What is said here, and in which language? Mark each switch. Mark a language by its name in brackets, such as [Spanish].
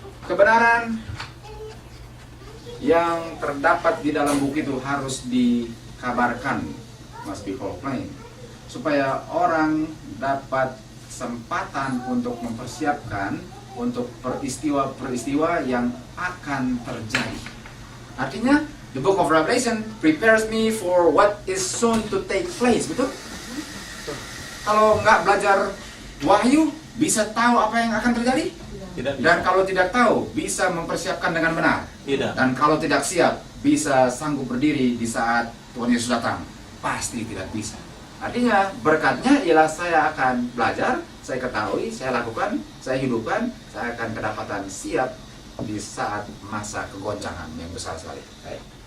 [Indonesian] Kebenaran yang terdapat di dalam buku itu harus dikabarkan, [English] must be proclaimed, [Indonesian] supaya orang dapat kesempatan untuk mempersiapkan untuk peristiwa-peristiwa yang akan terjadi. [English] Artinya, the book of Revelation prepares me for what is soon to take place, betul? [Indonesian] Kalau nggak belajar wahyu, bisa tahu apa yang akan terjadi? Tidak bisa. Dan kalau tidak tahu, bisa mempersiapkan dengan benar. Tidak. Dan kalau tidak siap, bisa sanggup berdiri di saat Tuhan Yesus datang. Pasti tidak bisa. Artinya, berkatnya ialah saya akan belajar, saya ketahui, saya lakukan, saya hidupkan, saya akan kedapatan siap di saat masa kegoncangan yang besar sekali. Baik.